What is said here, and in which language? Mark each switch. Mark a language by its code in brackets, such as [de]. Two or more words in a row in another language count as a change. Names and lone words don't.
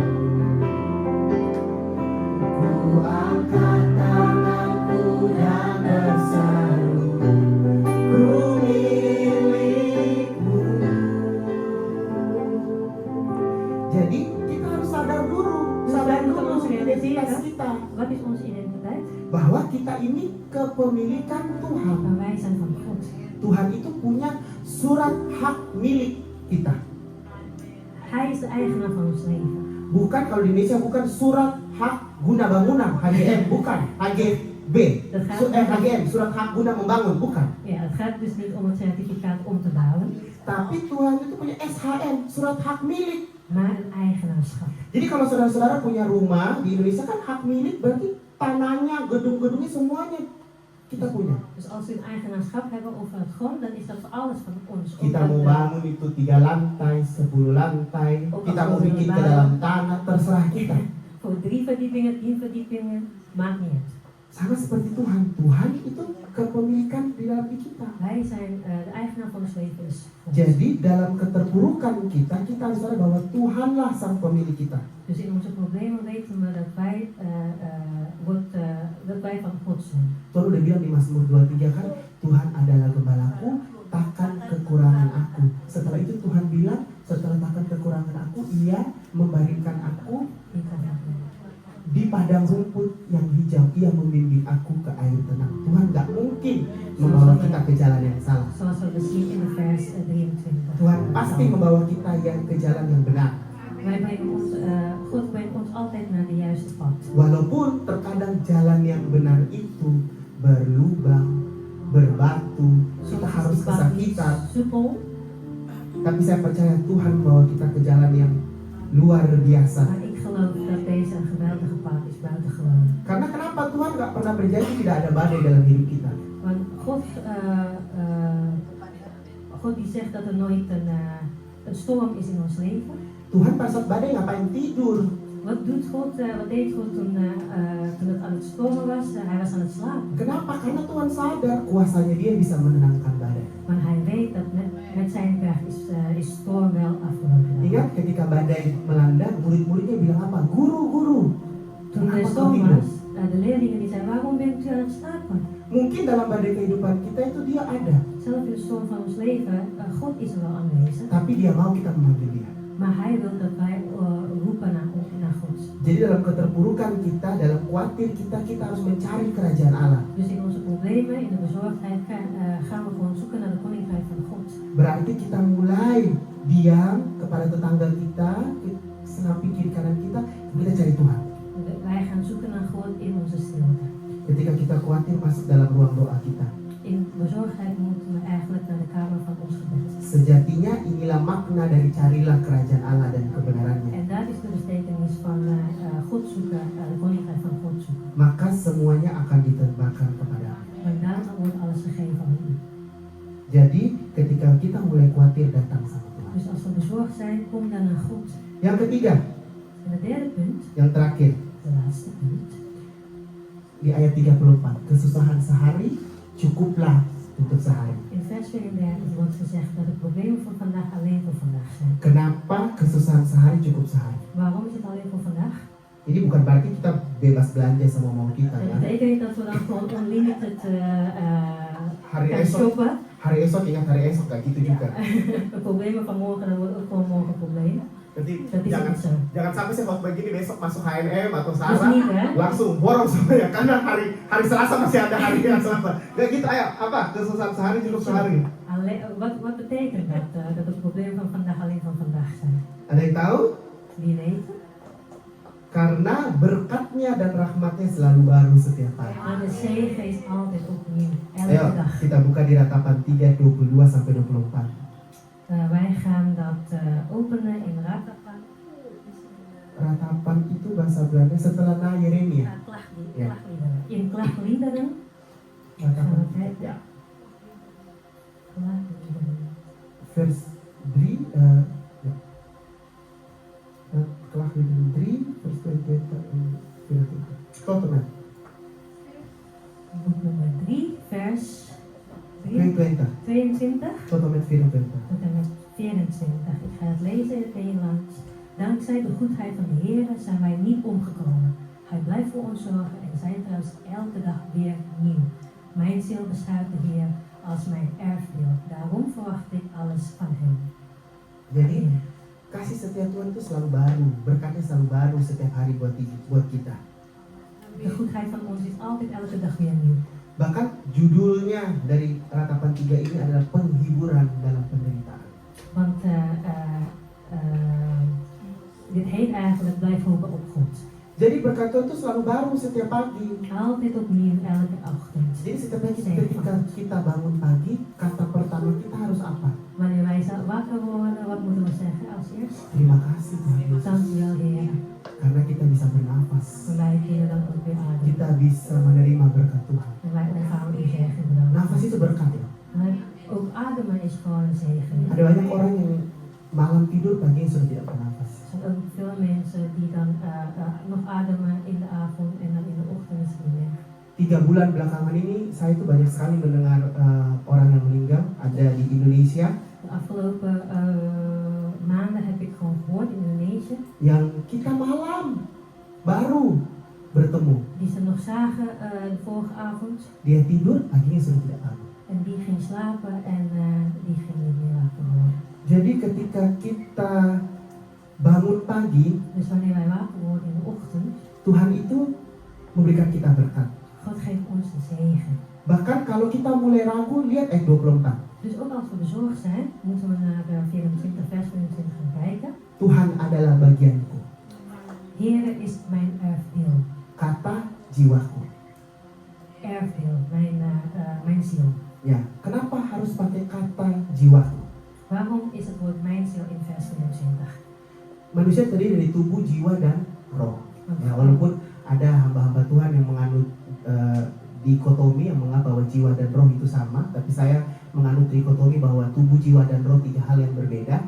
[id] Ku angkat tanganku dan berseru, ku milikmu. Jadi kita harus sadar dulu identitas kita. [nl] Wat is onze identiteit? [id] Bahwa kita ini kepemilikan Tuhan. [nl] Maar wij zijn van God. [id] Tuhan itu punya surat hak milik kita. [nl] Hij is de eigenaar van ons leven. [id] Bukan kalau di Indonesia bukan surat hak guna bangunan HGM, bukan HGB. HGM, surat hak guna membangun, bukan. [nl] Ja, het gaat dus niet om het certificaat om te bouwen, [id] Tapi Tuhan itu punya SHM, surat hak milik. [nl] maar een eigenaarschap. [id] Jadi kalau saudara-saudara punya rumah di Indonesia kan hak milik berarti tanahnya, gedung-gedungnya semuanya kita punya. [nl] Dus als we een eigenaarschap hebben over het grond, dan is dat alles van ons. [id] Kita mau bangun itu 3 lantai, 10 lantai, kita mau bikin ke dalam tanah, terserah kita. [nl] Voor 3 verdiepingen, 10 verdiepingen, maakt niet uit. [id] Sama seperti Tuhan. Tuhan itu kepemilikan di dalam diri kita. [nl] Wij zijn de eigenaar van ons leven is God. [id] Jadi dalam keterpurukan kita harus sadar bahwa Tuhanlah sang pemilik kita. [nl] Dus in onze problemen weten we dat wij van God zijn. [id] Tuhan udah bilang di Mazmur 23 kan, Tuhan adalah gembalaku, takkan kekurangan aku. Setelah itu Tuhan bilang, setelah takkan kekurangan aku, Ia membaringkan aku di padang rumput yang hijau. Ia membimbing aku ke air tenang. Tuhan gak mungkin membawa kita ke jalan yang salah. [nl] Zoals we zien in de vers 23. [id] Tuhan pasti membawa kita ke jalan yang benar. [nl] God brengt ons altijd naar de juiste pad. [id] Walaupun terkadang jalan yang benar itu berlubang, berbatu, kita [nl] Soms [id] harus [nl] is die pad niet [id] kesakitan. [nl] soepel, [id] Tapi saya percaya Tuhan bawa kita ke jalan yang luar biasa. [nl] maar ik geloof dat deze een geweldige pad is buitengewoon. [id] Karena kenapa Tuhan gak pernah berjanji tidak ada badai dalam hidup kita? [nl] Want God die zegt dat er nooit een storm is in ons leven. [id] Tuhan pas saat badai ngapain tidur? [nl] Wat deed God toen het aan het stormen was? Hij was aan het slapen. [id] Kenapa? Karena Tuhan sadar kuasanya dia bisa menenangkan badai. [nl] Maar hij weet dat met zijn kracht is storm wel afgelopen. [id] Ingat ketika badai melanda, murid-muridnya bilang apa? Guru, guru. [nl] Toen de [id] Kenapa kau [nl] storm [id] tidur? [nl] was, de leerlingen die zeiden, waarom bent u aan het slapen? [id] Mungkin dalam badai kehidupan kita itu dia ada, [nl] Zelf in de storm van ons leven, God is er wel aanwezig. [id] tapi dia mau kita memanggil dia. [nl] Maar hij wil dat wij roepen naar God. [id] Jadi dalam keterpurukan kita, dalam khawatir kita, kita harus mencari kerajaan Allah. [nl] Dus in onze problemen, in de bezorgdheid, gaan we gewoon zoeken naar de koninkrijk van God. [id] Berarti kita mulai diam kepada tetangga kita, samping kiri kanan kita cari Tuhan. [nl] Wij gaan zoeken naar God in onze stilte. [id] Ketika kita khawatir, masuk dalam ruang doa kita. [nl] In bezorgdheid moeten we eigenlijk naar de kamer van ons gebed. [id] Sejatinya inilah makna dari carilah kerajaan Allah dan kebenarannya. [nl] En dat is de betekenis van God zoeken, de koninkrijk van God zoeken. [id] Maka semuanya akan diterbangkan kepadamu. [nl] Want dan wordt alles gegeven aan u. [id] Jadi ketika kita mulai khawatir, datang sama Tuhan. [nl] Dus als we bezorgd zijn, kom dan naar God. [id] Yang ketiga, [nl] En het derde punt, [id] yang terakhir, [nl] de laatste punt. [id] di ayat 34, kesusahan sehari cukuplah untuk sehari. [nl] In vers 34 wordt gezegd dat de problemen van vandaag alleen voor vandaag zijn. [id] Kenapa kesusahan sehari cukup sehari? [nl] Waarom is het alleen voor vandaag? [id] Ini bukan berarti kita bebas belanja sama mau kita [nl] Dat [id] ya. [nl] betekent niet dat we dan gewoon unlimited [id] Hari [nl] gaan [id] esok, [nl] shoppen. [id] hari esok ingat hari esok gak gitu juga. [nl] De problemen van morgen, dan wordt ook gewoon morgen problemen. [id] Jadi [nl] Dat is niet zo. [id] jangan sampai saya khotbah gini besok masuk H&M atau [nl] Dus [id] Zara [nl] niet hè. [id] langsung borong semuanya karena hari Selasa masih ada hari yang Selasa. Gak gitu, ayo apa kesusahan sehari cukup sehari. [nl] Wat betekent dat? Dat de problemen van vandaag alleen van vandaag zijn? [id] Ada yang tahu? [nl] Wie weet? [id] Karena berkatnya dan rahmatnya selalu baru setiap hari. [nl] Maar de zegen is altijd opnieuw, [id] Ayo [nl] elke dag. [id] kita buka di Ratapan 3, 22 sampai 24. [nl] Wij gaan dat openen in Ratapan. [id] Ratapan itu bahasa Belanda setelah Yeremia. [nl] Klagliederen. In Klagliederen gaan [id] Ratapan [nl] we kijken. [id] ya. [nl] Klagliederen. Vers 3 ya. Klagliederen 3 vers 24. Tot en met Boek nummer 3, vers 22. 22 Tot en met 24. tot en met 24. Ik ga het lezen in het Nederlands. Dankzij de goedheid van de Heer zijn wij niet omgekomen. Hij blijft voor ons zorgen en zijn trouw is elke dag weer nieuw. Mijn ziel beschouwt de Heer als mijn erfdeel. Daarom verwacht ik alles van hem. [id] Jadi kasih setia Tuhan itu selalu baru, berkatnya selalu baru setiap hari buat kita. [nl] De goedheid van ons is altijd elke dag weer nieuw. [id] Bahkan judulnya dari Ratapan 3 ini adalah penghiburan dalam penderitaan. [nl] Want dit heet eigenlijk blijf hopen op God. [id] Jadi berkat Tuhan itu selalu baru setiap pagi. [nl] Altijd opnieuw elke ochtend. [id] Jadi setiap pagi ketika kita bangun pagi, kata pertama kita harus apa? [nl] Wanneer wij wakker worden, wat moeten we zeggen als eerst? [id] Terima kasih Tuhan Yesus. [nl] Dank u wel, Heer. [id] Karena kita bisa bernafas. [nl] En wij kunnen dan ook weer ademen. [id] Kita bisa menerima berkat Tuhan. [nl] En wij ontvangen uw zegen. Bedankt. [id] Nafas itu berkat ya. [nl] Maar ook ademen is gewoon een zegen. [id] Ada banyak orang yang malam tidur pagi sudah tidak bernafas. [nl] Er zijn ook veel mensen die dan nog ademen in de avond en dan in de ochtend is het niet meer. [id] 3 bulan belakangan ini saya itu banyak sekali mendengar orang yang meninggal ada di Indonesia [nl] De afgelopen maanden heb ik gewoon gehoord in Indonesië. [id] yang kita malam baru bertemu. [nl] Die ze nog zagen de vorige avond. [id] Dia tidur paginya sudah tidak bangun. [nl] En die ging slapen en die ging niet meer wakker worden. [id] Jadi ketika kita bangun pagi, [nl] Dus wanneer wij wakker worden in de ochtend, [id] Tuhan itu memberikan kita berkat. [nl] God geeft ons de zegen. [id] Bahkan kalau kita mulai ragu, lihat ayat 24. [nl] Dus ook als we bezorgd zijn, moeten we naar 24 vers 24 gaan kijken. [id] Tuhan adalah bagianku. [nl] Heere is mijn erfdeel. [id] Kata jiwaku. [nl] Erfdeel, mijn ziel. [id] Ya, kenapa harus pakai kata jiwaku? [nl] Waarom is het woord mijn ziel in vers 24? [id] Manusia terdiri dari tubuh, jiwa, dan roh. Ya, walaupun ada hamba-hamba Tuhan yang menganut dikotomi, yang menganggap bahwa jiwa dan roh itu sama, tapi saya menganut dikotomi bahwa tubuh, jiwa, dan roh tiga hal yang berbeda.